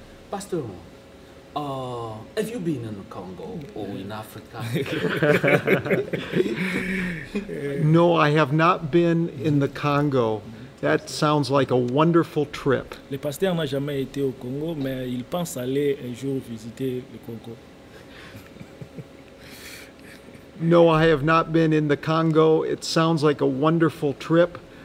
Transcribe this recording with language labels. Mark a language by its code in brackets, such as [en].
[en] Pastor, have you been in Congo or in Africa? No, I have not been in the Congo. That sounds like a wonderful trip. [fr] Le pasteur n'a jamais été au Congo, mais il pense aller un jour visiter le Congo. [en] No, I have not been in the Congo. It sounds like a wonderful trip.